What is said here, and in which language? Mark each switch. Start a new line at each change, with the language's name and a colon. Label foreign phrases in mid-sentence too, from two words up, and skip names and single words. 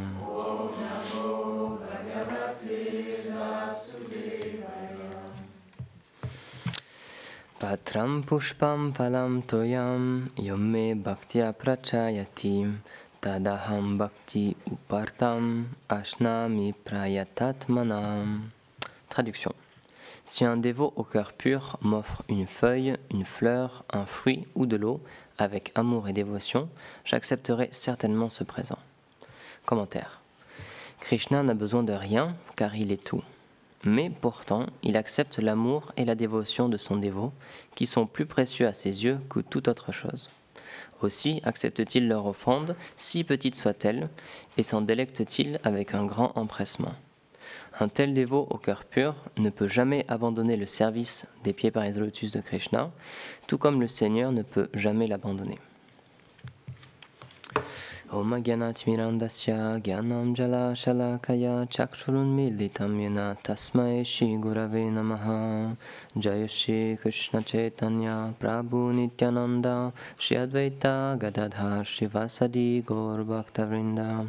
Sanskrit: Patram pushpam phalam toyam yomme bhaktya prachayati tadaham bhakti upartam ashnami prayatatmanam.
French: Traduction. Si un dévot au cœur pur m'offre une feuille, une fleur, un fruit ou de l'eau avec amour et dévotion, j'accepterai certainement ce présent. Commentaire. Krishna n'a besoin de rien car il est tout. Mais pourtant, il accepte l'amour et la dévotion de son dévot, qui sont plus précieux à ses yeux que toute autre chose. Aussi accepte-t-il leur offrande, si petite soit-elle, et s'en délecte-t-il avec un grand empressement. Un tel dévot au cœur pur ne peut jamais abandonner le service des pieds par les lotus de Krishna, tout comme le Seigneur ne peut jamais l'abandonner.
Sanskrit: Om Gyanatmirandasya Gyanam Jala Shalakaya Chakshurun Militam Yena Tasmai Shri Gurave Namaha. Jaya Shri Krishna Chaitanya Prabhu Nityananda Shri Advaita Gadadhar Shivasadi Gaur Bhaktavrinda.